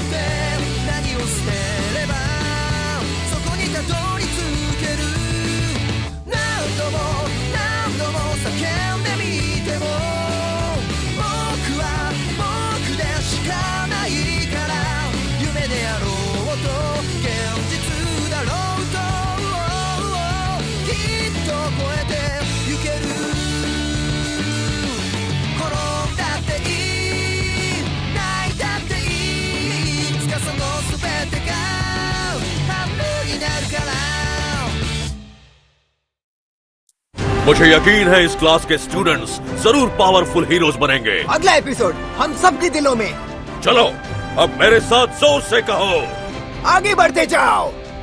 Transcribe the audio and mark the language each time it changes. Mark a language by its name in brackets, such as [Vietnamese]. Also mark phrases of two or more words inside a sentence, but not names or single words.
[Japanese] て何を捨てればそこにたどり着ける何度も叫んでみても僕は僕でしかないから夢であろうと現実だろうときっと超えてゆける転んだっていい泣いたっていいいつかその全てが半分になるから [Hindi] मुझे यकीन है इस क्लास के स्टूडेंट्स जरूर [English] powerful heroes [Hindi] बनेंगे। अगला एपिसोड हम सबके दिलों में। चलो अब मेरे साथ जोर से कहो, आगे बढ़ते जाओ।